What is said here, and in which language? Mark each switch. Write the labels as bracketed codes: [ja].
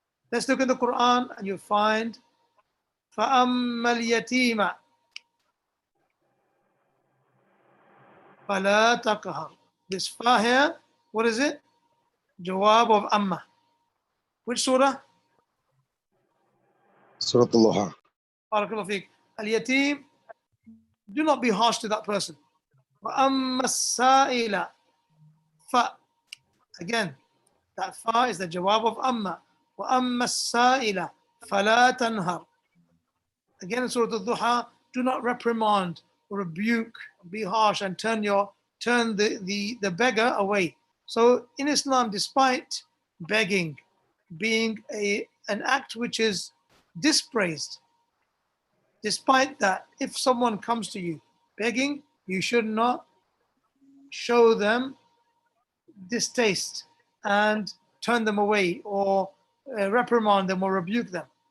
[en] Let's look at the Quran and you find [ar] فَأَمَّا الْيَتِيمَ فَلَا تَقْهَرْ. [en] This fa here, what is it? Jawab of amma. Which surah? Surah Al-Luha. [ar] Barakallahu feek. [en] Al-yatim, do not be harsh to that person. [ar] وَأَمَّا السَّائِلَ fa. [en] Again, that fa is the jawab of amma. [ar] وَأَمَّا السَّائِلَ فَلَا تَنْهَرْ. [en] Again in Surah Al-Duha, do not reprimand or rebuke, be harsh and turn the beggar away. So in Islam, despite begging being an act which is dispraised, despite that, if someone comes to you begging, you should not show them distaste and turn them away or reprimand them or rebuke them.